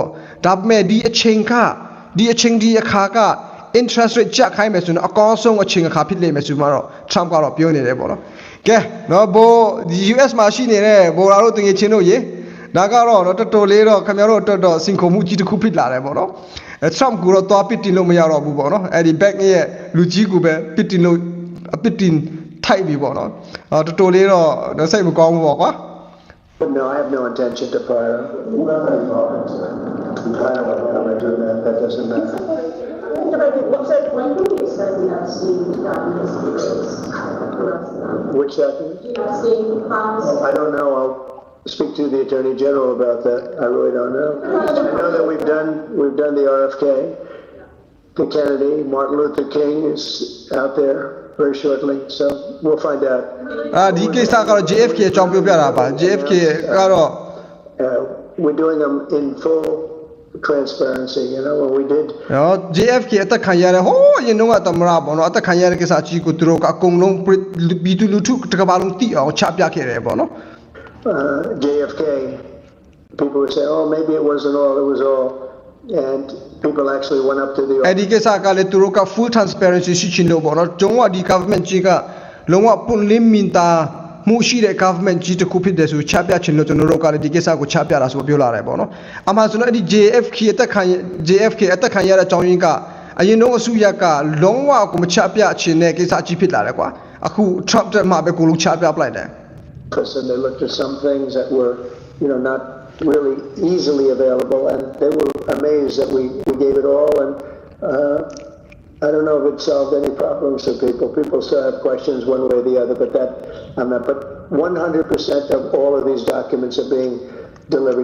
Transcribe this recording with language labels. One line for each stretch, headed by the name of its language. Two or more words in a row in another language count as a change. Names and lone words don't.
Burmese: ပေါ့ဒါပေမဲ့ဒီအချိန်ဒီအခါက
English: interest rate
Burmese: ကြက်ခိုင်းမယ်ဆိုတော့အကောင်းဆုံးအချိန်အခါဖြစ်လိမ့်မယ်ဆိုမှတော့ Trump ကတော့ပြောနေတယ်ပေါ့နော်ကဲနော်ဘိုဒီ US မှာရှိနေတဲ့ဘိုလာတို့တငယ်ချင်းတို့ရေဒါကတော့တော်တော်လေးတော့ခင်ဗျားတို့တော်စင်ခုံမှုကြီးတစ်ခုဖြစ်လာတယ်ပေါ့နော်Trump ကိုတော့သွားပစ်တင်လို့မရတော့ဘူးပေါ့နော်အဲ့ဒီ back ရဲ့လူကြီးကိုပဲပစ်တင်လို့အပစ်တင်ထိုက်ပြီပေါ့နော်တော်တော်လေးတော့စိတ်မကောင်းဘူးပေါ့ကွာ
English: But no, I have no intention to fire him. I don't know how I do that. That doesn't matter. When do you say we have seen documents? Which documents? You have seen files? I don't know. I'll speak to the Attorney General about that. I really don't know. I know that we've done the RFK, the Kennedy, Martin Luther King is out there very shortly, so we'll find out.
Burmese: ဒီကိစ္စကတော့ JFK အကြောင်းပြောပြတာပါ JFK ကတော့
English: we're doing them in full transparency, when we did
Burmese: JFK အသက်ခံရတဲ့ဟိုးအရင်တော့ကသမရပေါ့နော်အသက်ခံရတဲ့ကိစ္စအကြီးကိုသူတို့ကအကုန်လုံးဘီတူလူထုတစ်ကမ္ဘာလုံးသိအောင်ချပြခဲ့တယ်ပေါ့နော်
English: JFK, people would say, oh, maybe it wasn't all, it was all. And people actually went up to the office.
Burmese: ဒီကိစ္စကလည်းသူတို့က
English: full transparency
Burmese: ရှိချင်လို့ပေါ့နော်ကျွန်တော်ဒီ government ကြီးကလုံးဝပွင့်လင်းမြင်သာမှုရှိတဲ့ government ကြီးတစ်ခုဖြစ်တယ်ဆိုချပြချင်လို့ကျွန်တော်တို့ကလည်းဒီကိစ္စကိုချပြတာဆိုပြောလာတယ်ပေါ့နော်အမှဆိုတော့ဒီ JFK အသက်ခံရတဲ့အကြောင်းရင်းကအရင်တော့အစိုးရကလုံးဝကိုမချပြချင်တဲ့ကိစ္စကြီးဖြစ်လာတယ်ကွာအခု Trump တက်မှာပဲကိုလုံးချပြပလိုက်တယ်
English: And they looked at some things that were, not really easily available, and they were amazed that we gave it all. And I don't know if it solved any problems for people. People still have questions one way or the other, but But 100% of all of these documents are being delivered.